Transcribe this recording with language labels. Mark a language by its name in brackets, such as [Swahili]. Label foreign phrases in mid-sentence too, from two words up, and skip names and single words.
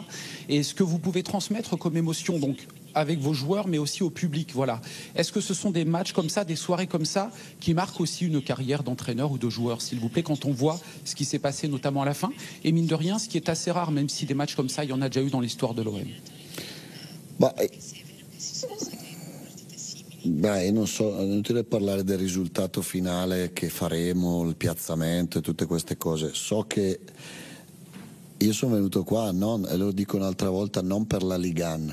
[French] Et ce que vous pouvez transmettre comme émotion, donc avec vos joueurs, mais aussi au public, voilà. Est-ce que ce sont des matchs comme ça, des soirées comme ça, qui marquent aussi une carrière d'entraîneur ou de joueur, s'il vous plaît, quand on voit ce qui s'est passé notamment à la fin? Et mine de rien, ce qui est assez rare, même si des matchs comme ça, il y en a déjà eu dans l'histoire de l'OM. [Italian] Beh, non so, è inutile parlare del risultato finale che faremo, il piazzamento e tutte queste cose. So che io sono venuto qua, e lo dico un'altra volta, non per la Ligan.